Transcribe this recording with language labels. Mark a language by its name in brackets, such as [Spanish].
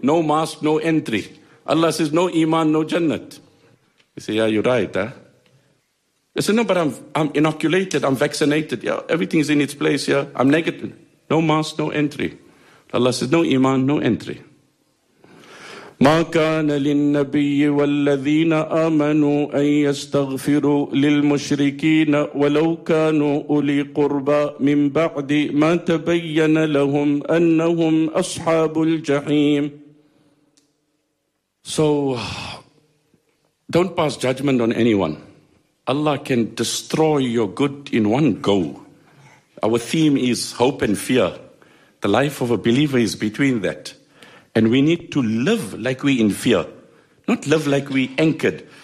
[English] No mask, no entry. Allah says, no Iman, no Jannah. You say, yeah, you're right, huh? I said, no, but I'm inoculated, I'm vaccinated. Yeah, everything's in its place, yeah. I'm negative. No mask, no entry. Allah says, no Iman, no entry. [Arabic] ما كان للنبي والذين آمنوا أن يستغفروا للمشركين ولو كانوا أولي قربى من بعد ما تبين لهم أنهم أصحاب الجحيم. [English] So, don't pass judgment on anyone. Allah can destroy your good in one go. Our theme is hope and fear. The life of a believer is between that. And we need to live like we're in fear, not live like we're anchored.